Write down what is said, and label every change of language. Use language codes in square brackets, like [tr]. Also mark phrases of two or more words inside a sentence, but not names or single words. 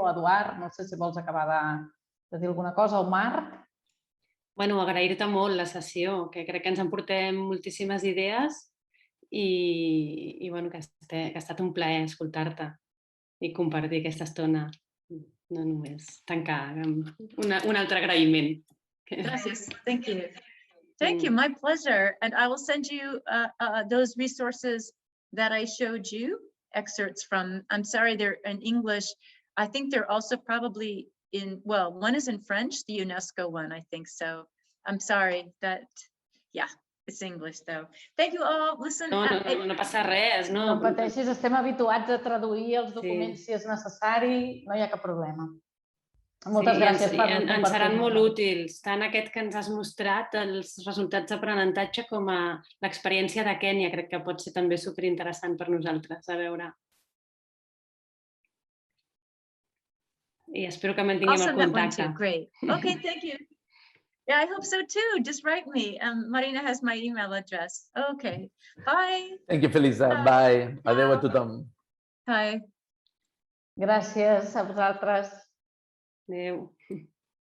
[ca] Eduard, no sé si vols acabar de dir alguna cosa, o Marc. Bueno, agrair-te molt la sessió, que crec que ens emportem moltíssimes idees i bueno, que ha estat un plaer escoltar-te i compartir aquesta estona, no només tancar amb un altre agraïment. [en] Gracias. Thank you. Thank you. My pleasure. And I will send you those resources that I showed you, excerpts from. I'm sorry, they're in English. I think they're also probably in, well, one is in French, the UNESCO one, I think so. I'm sorry that, yeah, it's English though. Thank you all. Listen. [ca] No passa res, no? No pateixis, estem habituats a traduir els documents si és necessari, no hi ha cap problema. Moltes gràcies per compartir. Ens seran molt útils, tant aquest que ens has mostrat, els resultats d'aprenentatge, com a l'experiència de Kènia. Crec que pot ser també superinteressant per nosaltres, a veure. I espero que mantinguem el contacte. [en] Great. Okay, thank you. Yeah, I hope so too. Just write me. Marina has my email address. Okay. Bye. Thank you, Felisa. Bye. [ca] Adéu a tothom. [en] Bye. [ca] Gràcies a vosaltres. Adéu.